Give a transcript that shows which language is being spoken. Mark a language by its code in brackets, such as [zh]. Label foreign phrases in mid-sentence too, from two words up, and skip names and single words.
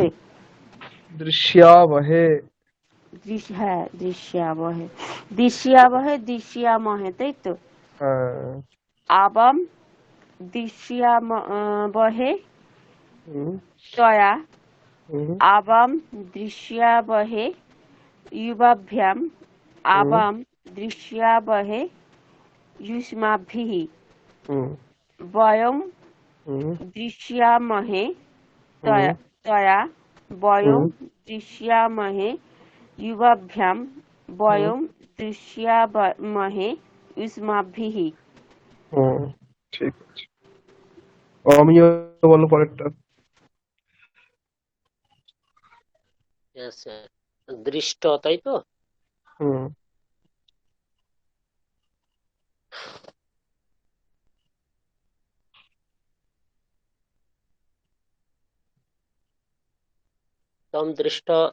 [sa] দৃশ্যাবহে। [bn] হ্যাঁ [sa] দৃশ্যাবহে, দৃশ্যাবহে দৃশ্যামহে, [bn] তাই তো। হ্যাঁ। [sa] আবাম দৃশ্যাবহে [bn] হুম, [sa] তয়া, [bn] হুম, [sa] आवाम दृश्यावहे युवाभ्याम, [bn] হুম, [sa] आवाम दृश्यावहे युष्माभिः, [bn] হুম, [sa] वयं [bn] হুম, [sa] दृश्यामहे [bn] হুম, [sa] तया, वयं [bn] হুম, [sa] दृश्यामहे युवाभ्याम, [bn] হুম, [sa] वयं दृश्यामहे युष्माभिः। [bn] হুম, ঠিক আছে। আমিও বলো পরেরটা। [en] Yes, sir. [bn] দৃষ্ট, তাই তো? হুম, [sa] তম দৃষ্ট